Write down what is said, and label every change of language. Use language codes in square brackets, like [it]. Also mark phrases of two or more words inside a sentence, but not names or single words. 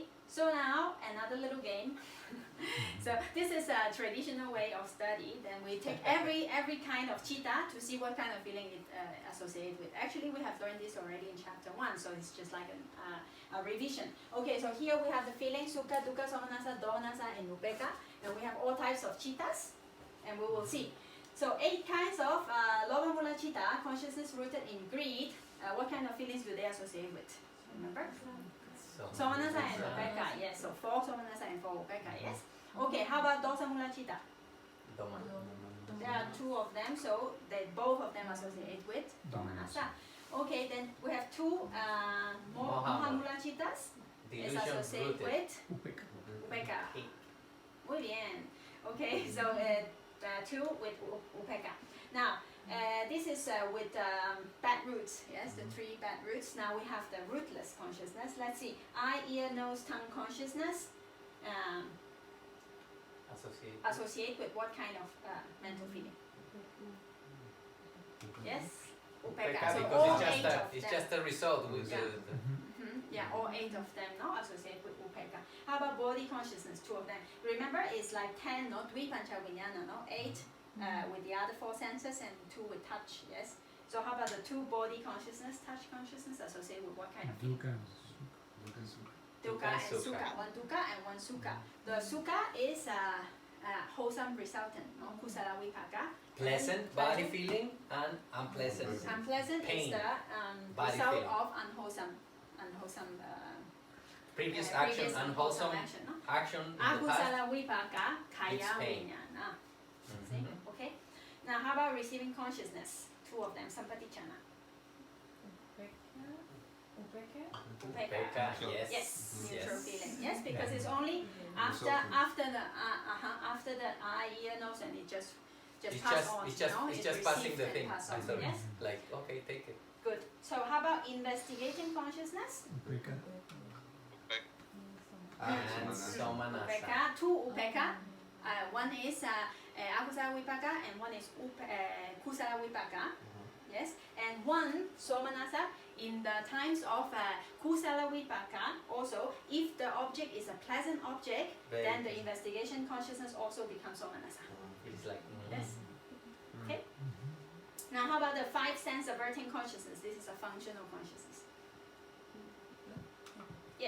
[en] So now another little game. So this is a traditional way of study. Then we take every kind of citta to see what kind of feeling it associates with. Actually, we have learned this already in chapter 1, so it's just like a revision. Okay, so here we have the feeling [pi] sukha, dukkha, somanassa, domanassa, [en] and upeka, and we have all types of cittas, and we will see. So 8 kinds of [pi] lobha, mula, citta, [en] consciousness rooted in greed. What kind of feelings do they associate with? Remember? Somanassa and upeka, yes. So 4 somanassa and 4 upeka, yes. Okay, how about [pi] dosa, mula, citta? [en] There are 2 of them, so both of them associate with domanassa. Okay, then we have 2 more [pi] moha, mula, cittas. [en] It's delusion associated rooted. with Upeka. upeka. [es] Muy bien. [en] Okay, so 2 with upeka. Now, this is with bad roots, yes, the 3 bad roots. Now we have the rootless consciousness. Let's see, eye, ear, nose, tongue consciousness. associate with what kind of mental feeling? Yes? Upeka, So because all it's eight of it's them. just a result with Yeah. the Yeah, all 8 of them, no, associate with upeka. How about body consciousness? 2 of them. Remember, it's like 10, no, [pi] dvipancha vinyana, [en] no, 8 with the other 4 senses and 2 with touch. Yes. So how about the 2 body consciousness, touch consciousness, associate with what kind of feeling? Dukkha. Dukkha and Sukha. sukha. 1 dukkha and 1 sukha. The sukha is wholesome resultant, no, [pi] kusala vipaka. [en] pleasant body feeling and unpleasant. Unpleasant Pain. is the Body result feeling. of unwholesome Previous action, unwholesome action, no? action in the past. [pi] Akusala vipaka kaya [en] It's pain. vinyana. See? Mhm. Okay. Now how about receiving consciousness? 2 of them, sampatichana. Upeka, yes. Yes, neutral Yes. feeling. Yes, because Yeah. it's only after Resultant. after the eye, ear, nose, and it just It's pass just on. it's just you know? it's It just passing receives the and thing. pass I on. thought Yes, like okay, take it. good. So how about investigating consciousness? Upeka. And Somanasa. somanasa. Upeka, 2 upeka. One is [pi] akusala vipaka [en] and one is [pi] kusala vipaka. [en] Yes, and 1 somanasa in the times of [pi] kusala vipaka. [en] Also, if the object is a pleasant object, Very then the good. investigation consciousness also becomes somanasa. It's like Yes. Okay. Now, how about the 5 sense averting consciousness? This is a functional consciousness. Yes.